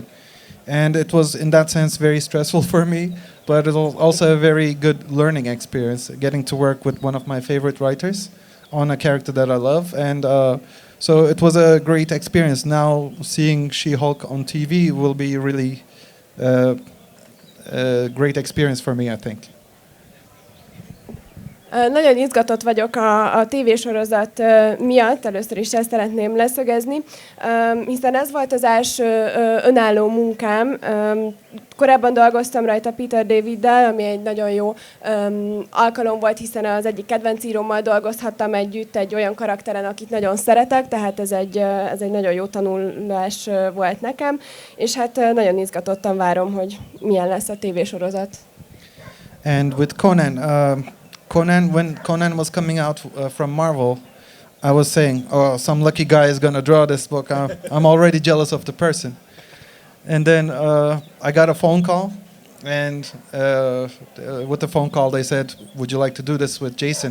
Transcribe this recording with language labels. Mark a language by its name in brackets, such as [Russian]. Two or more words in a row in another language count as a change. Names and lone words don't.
[English] And it was in that sense very stressful for me, but it was also a very good learning experience, getting to work with one of my favorite writers on a character that I love. And so it was a great experience. Now seeing She-Hulk on TV will be really a great experience for me, I think. [Hungarian] Nagyon izgatott vagyok a tévésorozat miatt, először is ezt szeretném leszögezni, hiszen ez volt az első önálló munkám. Korábban dolgoztam rajta Peter Daviddel, ami egy nagyon jó alkalom volt, hiszen az egyik kedvenc írómmal dolgozhattam együtt egy olyan karakteren, akit nagyon szeretek, tehát ez egy nagyon jó tanulás volt nekem, és hát nagyon izgatottan várom, hogy milyen lesz a tévésorozat. [English] And with when Conan was coming out from Marvel, I was saying, oh, some lucky guy is going to draw this book. I'm already jealous of the person. And then I got a phone call, and with the phone call they said, would you like to do this with Jason?